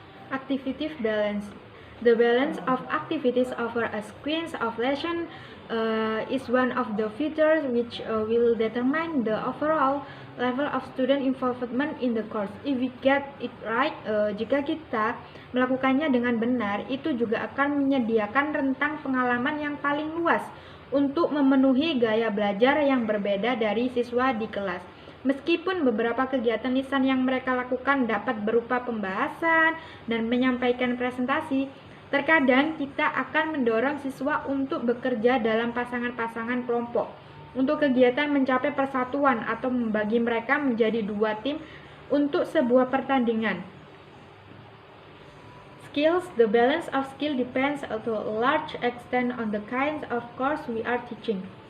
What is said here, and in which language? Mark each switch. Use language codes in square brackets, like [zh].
[en] Activity balance. The balance of activities over a sequence of lesson is one of the features which will determine the overall level of student involvement in the course. If we get it right, [id] jika kita melakukannya dengan benar, itu juga akan menyediakan rentang pengalaman yang paling luas untuk memenuhi gaya belajar yang berbeda dari siswa di kelas. Meskipun beberapa kegiatan lisan yang mereka lakukan dapat berupa pembahasan dan menyampaikan presentasi, terkadang kita akan mendorong siswa untuk bekerja dalam pasangan-pasangan kelompok untuk kegiatan mencapai persatuan atau membagi mereka menjadi 2 tim untuk sebuah pertandingan. [en] Skills. The balance of skill depends to a large extent on the kinds of course we are teaching.